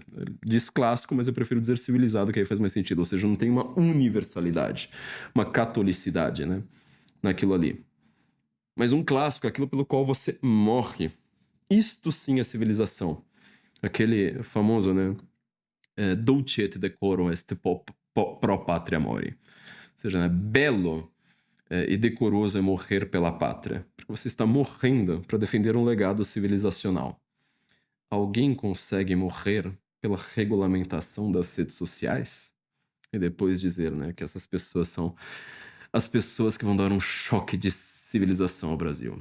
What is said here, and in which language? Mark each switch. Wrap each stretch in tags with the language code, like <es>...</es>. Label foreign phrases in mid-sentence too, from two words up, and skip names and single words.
<pt>Diz clássico, mas eu prefiro dizer civilizado, que aí faz mais sentido. Ou seja, não tem uma universalidade, uma catolicidade, né? Naquilo ali. Mas um clássico é aquilo pelo qual você morre. Isto sim é civilização. Aquele famoso, né?</pt> <la>Dulce et decorum est pro patria mori.</la> <pt>Ou seja, né? Belo e decoroso é morrer pela pátria. Porque você está morrendo para defender um legado civilizacional. Alguém consegue morrer pela regulamentação das redes sociais? E depois dizer, né, que essas pessoas são as pessoas que vão dar um choque de civilização ao Brasil.</pt>